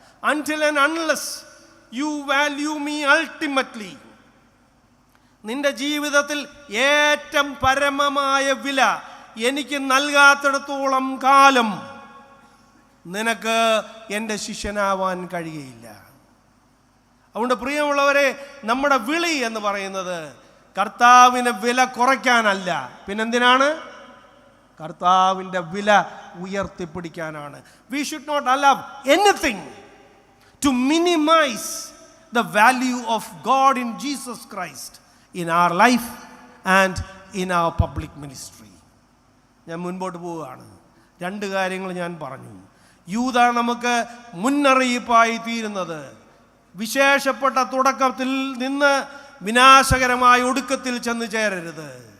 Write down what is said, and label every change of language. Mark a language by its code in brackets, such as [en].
[en] Until and unless you value me ultimately, [ml] നിന്റെ ജീവിതത്തിൽ ഏറ്റവും പരമമായ വില എനിക്ക് നൽകാത്തിടത്തോളം കാലം നിനക്ക് എൻ്റെ ശിഷ്യനാവാൻ കഴിയുകയില്ല. അതുകൊണ്ട് പ്രിയമുള്ളവരെ, നമ്മുടെ വിളി എന്ന് പറയുന്നത് കർത്താവിന് വില കുറയ്ക്കാനല്ല, പിന്നെന്തിനാണ്? കർത്താവിൻ്റെ വില ഉയർത്തിപ്പിടിക്കാനാണ്. [en] We should not allow anything to minimize the value of God in Jesus Christ in our life and in our public ministry. [ml] ഞാൻ മുൻപോട്ട് പോവുകയാണ്. 2 കാര്യങ്ങൾ ഞാൻ പറഞ്ഞു. യൂദ നമുക്ക് മുന്നറിയിപ്പായി തീരുന്നത് വിശേഷപ്പെട്ട തുടക്കത്തിൽ നിന്ന് വിനാശകരമായ ഒടുക്കത്തിൽ ചെന്ന് ചേരരുത്.